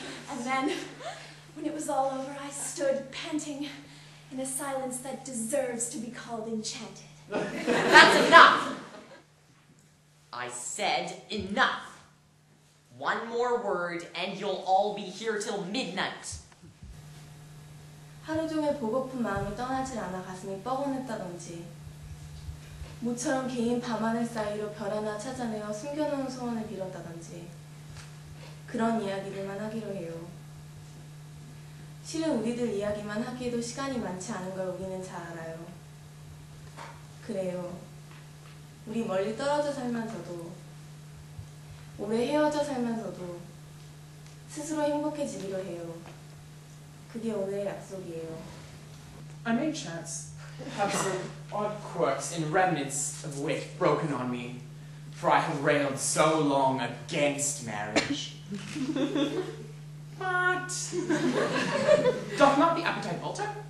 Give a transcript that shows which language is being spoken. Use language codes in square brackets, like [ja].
[en] And then, when it was all over, I stood panting in a silence that deserves to be called enchanted. That's enough! I said enough. 1 more word and you'll all be here till midnight. [ko] 하루 종일 보고픈 마음이 떠나질 않아 가슴이 뻐근했다든지 모처럼 긴 밤하늘 사이로 별 하나 찾아내어 숨겨놓은 소원을 빌었다든지 그런 이야기들만 하기로 해요. 실은 우리들 이야기만 하기에도 시간이 많지 않은 걸 우리는 잘 알아요. 그래요. 우리 멀리 떨어져 살면서도 오래 헤어져 살면서도 스스로 행복해지기로 해요. 그게 오늘의 약속이에요. [en] I may chance have some odd quirks and remnants of wit broken on me, for I have railed so long against marriage. But doth not the appetite alter?